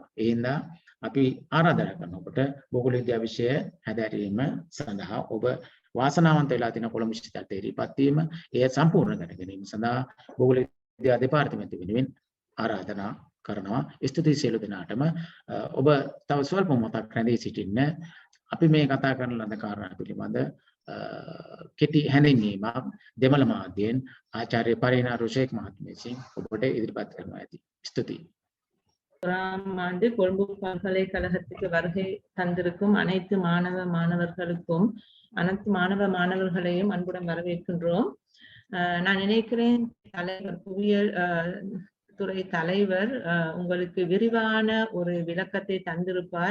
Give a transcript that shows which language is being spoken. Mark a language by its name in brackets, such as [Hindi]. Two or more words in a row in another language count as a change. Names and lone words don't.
[Sinhala] ඒ හින්දා අපි ආරාධනා කරනවා ඔබට භූගෝල විද්‍යාව විෂය හැදෑරීම සඳහා ඔබ වාසනාවන්ත වෙලා තියෙන කොළඹ විශ්වවිද්‍යාල තේරීපත් වීම එය සම්පූර්ණ කර ගැනීම සඳහා භූගෝල විද්‍යා දෙපාර්තමේන්තුව වෙනුවෙන් ආරාධනා කරනවා. ස්තුතියි සියලු දෙනාටම. ඔබ තව ස්වල්ප මොහොතක් රැඳී සිටින්න. අපි මේ කතා කරන ලද කාරණා පිළිබඳ කෙටි හැඳින්වීමක් දෙමළ මාධ්‍යයෙන් ආචාර්ය පරිණා රුෂේක් මහත්මිය විසින් ඔබට ඉදිරිපත් කරනවා ඇති. ස්තුතියි. [Tamil] ஆண்டு கொழும்பு பல்கலைக்கழகத்துக்கு வருகை தந்திருக்கும் அனைத்து மாணவர்களுக்கும் அனைத்து மாணவர்களையும் அன்புடன் வரவேற்கின்றோம். நான் நினைக்கிறேன் தலைவர் புவியியல் துறை தலைவர் உங்களுக்கு விரிவான ஒரு விளக்கத்தை தந்திருப்பார்.